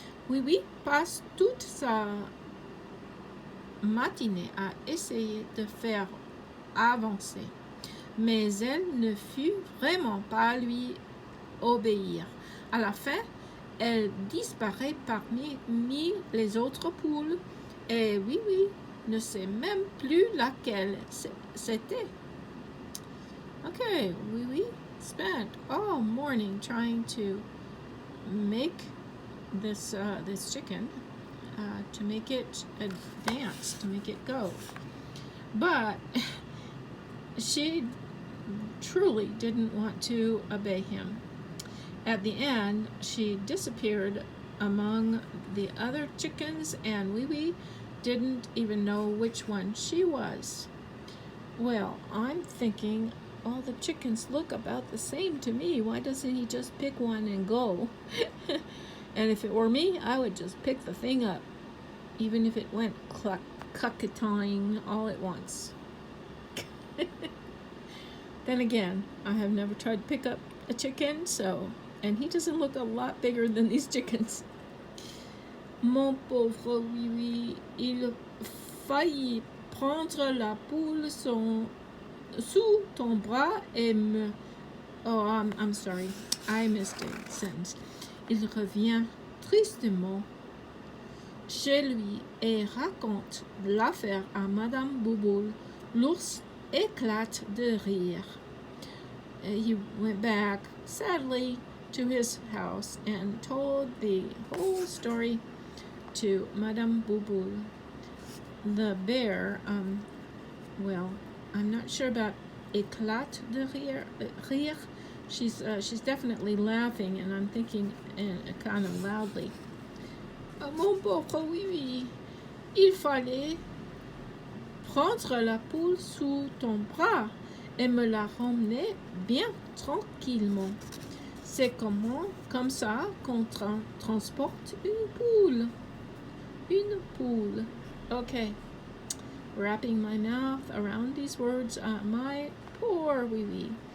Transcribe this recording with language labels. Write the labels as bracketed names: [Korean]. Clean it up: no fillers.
[French] Oui Oui passe toute sa matinée à essayer de faire avancer, mais elle ne fut vraiment pas lui obéir. À la fin, elle disparaît parmi les autres poules, et Oui Oui ne sait même plus laquelle c'était. [English] Okay, Oui Oui spent all morning trying to make this chicken, to make it dance, to make it go, but she truly didn't want to obey him. At the end, she disappeared among the other chickens, and Oui Oui didn't even know which one she was. Well, I'm thinking, all the chickens look about the same to me. Why doesn't he just pick one and go? And if it were me, I would just pick the thing up, even if it went cluck-cucketoing all at once. Then again, I have never tried to pick up a chicken, and he doesn't look a lot bigger than these chickens. [French] Mon pauvre Oui Oui, il faillit prendre la poule sous ton bras et me... [English] Oh, I'm sorry, I missed a sentence. [French] Il revient tristement chez lui et raconte l'affaire à Madame Bouboule. L'ours éclate de rire. [English] He went back sadly to his house and told the whole story to Madame Bouboule. The bear, well, I'm not sure about [French] éclate de rire. [English] She's definitely laughing, and I'm thinking kind of loudly. [French] Mon pauvre Oui Oui, il fallait prendre la poule sous ton bras et me la ramener bien tranquillement. C'est comme ça qu'on transporte une poule. Une poule. Okay. [English] Wrapping my mouth around these words. My poor Oui Oui.